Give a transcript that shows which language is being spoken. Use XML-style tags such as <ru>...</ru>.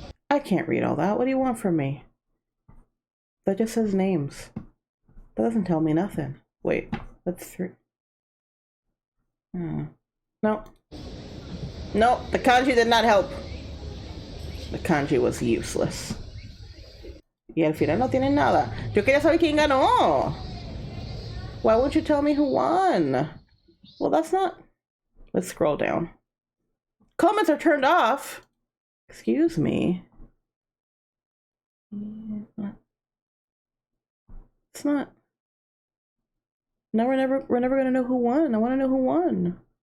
<en>I can't read all that. What do you want from me? That just says names. That doesn't tell me nothing. Wait, that's 3. No. No, the kanji did not help. The kanji was useless.</en> <es>Y al final no tienen nada. Yo quería saber quién ganó.</es> <en>Why won't you tell me who won? Well, that's not... Let's scroll down. Comments are turned off. Excuse me. It's not. No, we're never gonna know who won. I want to know who won.</en>